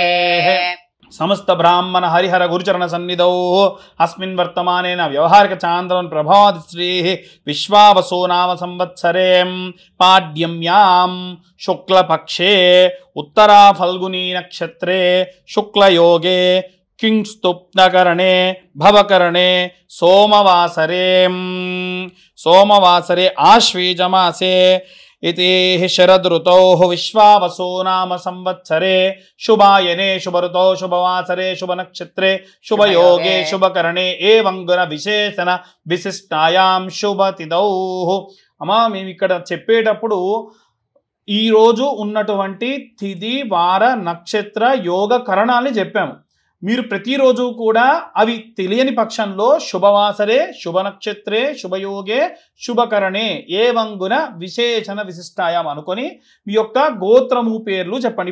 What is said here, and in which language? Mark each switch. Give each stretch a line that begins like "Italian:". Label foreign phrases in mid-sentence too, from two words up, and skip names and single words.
Sanskrit: సమస్త బ్రాహ్మణ హరిహర గురుచరణ సన్నిధౌ అస్మిన్ వర్తమానేన వ్యవహారిక చాంద్రవన్ ప్రభావతి శ్రీ విశ్వావసో నామ సంవత్సరే పాడ్యమ్యాం శుక్లపక్షే ఉత్తరా ఫల్గునీ నక్షత్రే శుక్లయోగే కింస్తుప్నకరణే భవకరణే సోమవాసరే ఆశ్వీజమాసే इति शरदृतौ विश्वावसो नाम संवत्सरे शुभायने शुभऋतौ शुभवासरे शुभनक्षत्रे शुभयोगे शुभकरणे एवं गुण विशेषण विशिष्टायां शुभतिथौ.
Telugu: అమ్మా మేము ఇక్కడ చెప్పేటప్పుడు ఈ రోజు ఉన్నటువంటి తిథి వార నక్షత్ర యోగ కరణాలని చెప్పాము. మీరు ప్రతిరోజు కూడా అవి తెలియని పక్షంలో
Sanskrit: శుభవాసరే శుభనక్షత్రే శుభయోగే శుభకరణే ఏవంగున విశేషణ విశిష్టాయం
Telugu: అనుకొని మీ యొక్క గోత్రము పేర్లు చెప్పండి.